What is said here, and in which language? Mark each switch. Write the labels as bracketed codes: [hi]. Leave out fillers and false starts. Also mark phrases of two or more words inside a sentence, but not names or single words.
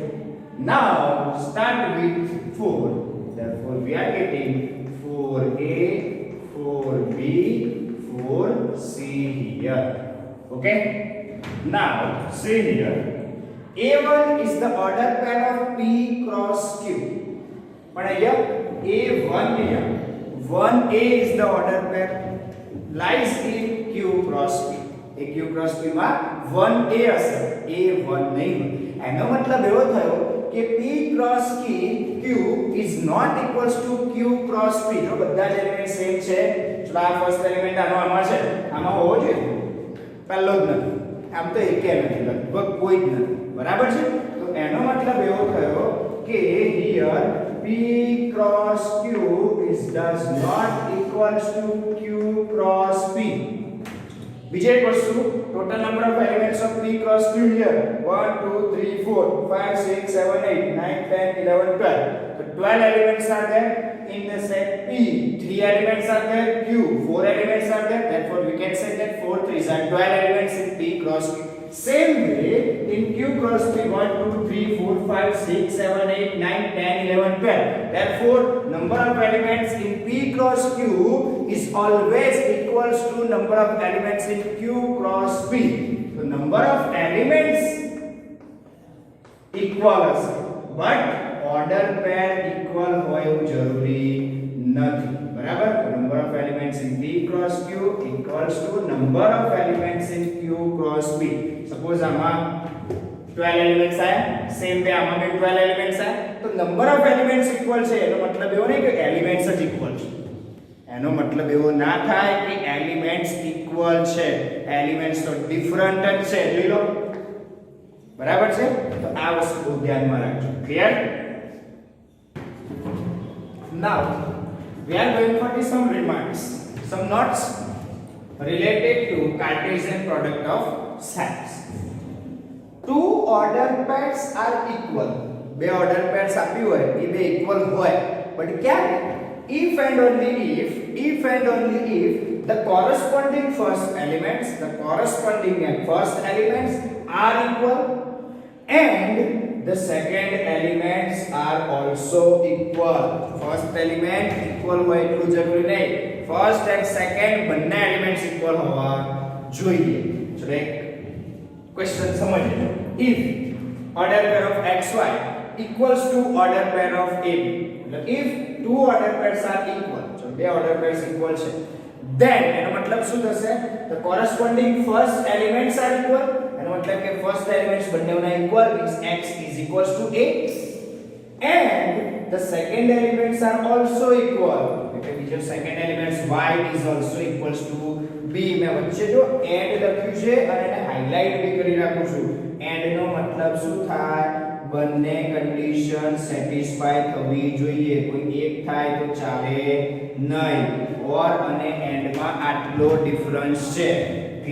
[en] Now start with 4. Therefore we are getting 4A, 4B, 4C here. Okay? Now see here. A1 is the order pair of P cross Q. [gu] પણ અહીંયા A1 here. [en] 1A is the order pair lies in Q cross P. [gu] એ Q cross P માં 1A હશે. A1 નહીં હોય. એનો મતલબ એવો થયો કે [en] P cross Q is not equals to Q cross P. [gu] જો બધા જ [en] element same [gu] છે. ચલો આ [en] first element [gu] આનો આમાં છે. આમાં હોવો જોઈએ. પહેલો જ નથી. આમ તો એકે નથી લગભગ કોઈ જ નથી. બરાબર છે? તો એનો મતલબ એવો થયો કે [en] here P cross Q is does not equals to Q cross P. [gu] બીજી એક વસ્તુ [en] total number of elements of P cross Q here 1 2 3 4 5 6 7 8 9 10 11 12. So 12 elements are there in the set P. 3 elements are there Q. 4 elements are there. Therefore we can say that 4 3s are 12 elements in P cross Q. Same way in Q cross P 1 2 3 4 5 6 7 8 9 10 11 12. Therefore number of elements in P cross Q is always equals to number of elements in Q cross P. So number of elements equal હશે but order pair equal [gu] હોવું જરૂરી નથી. [en] બરાબર? number of elements in P cross Q equals to number of elements in Q cross P. [gu] Suppose આમાં 12 elements આયા, [en] same way [gu] આમાં भी 12 elements આયા, તો [en] number of elements equal [gu] છે એનો મતલબ એવો નહીં કે elements જ equal છે. એનો મતલબ એવો ના થાય કે elements equal છે. elements તો different જ છે. જોઈ લો. બરાબર છે? તો આ વસ્તુ ધ્યાનમાં રાખજો. [en] Clear? Now we are going for some remarks, some notes related to Cartesian product of sets. Two order pairs are equal. [gu] બે [en] order pairs [gu] આપ્યું હોય એ બે equal હોય. But ક્યારે? [en] If and only if the corresponding first elements are equal and the second elements are also equal. First element equal [gu] હોય એટલું જરૂરી નહીં. [en] First and second [gu] બંને elements equal હોવા જોઈએ. ચલો એક question સમજીએ. [en] If order pair of xy equals to order pair of ab, मतलब if two order pairs are equal, [gu] ચલો બે [en] order pairs equal [gu] છે, then એનો મતલબ શું થશે? [en] The corresponding first elements are equal. [hi] मतलब के फर्स्ट एलिमेंट्स बनने होना इक्वल [en] means x is equals to a and the second elements are also equal. [gu] એટલે બીજો [en] second elements y is also equals to b. [gu] મેં વચ્ચે જો and લખ્યું છે અને એને હાઇલાઇટ બી કરી રાખું છું. and નો મતલબ શું થાય? બંને [en] condition satisfy [gu] થવી જોઈએ. કોઈ એક થાય તો ચાલે નહીં. or અને and માં આટલો ડિફરન્સ છે.